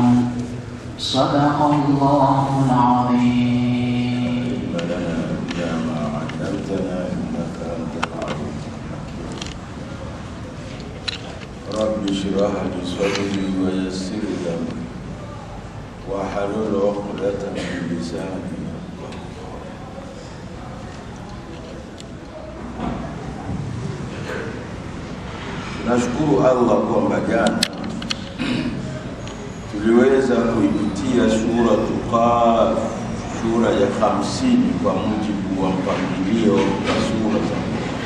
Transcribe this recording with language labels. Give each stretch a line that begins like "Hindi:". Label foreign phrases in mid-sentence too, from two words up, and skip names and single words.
Arabic: صدق الله العظيم. لنا إلى ما علمتنا إنك أنت العليم الحكيم. رب اشرح لي صدري ويسر لي أمري واحلل عقدة من لساني.
Swahili: Nashukuru Allah kwamba jana tuliweza kuipitia sura Qaf, sura ya 50 kwa mujibu wa mpangilio wa sura za Qur'an.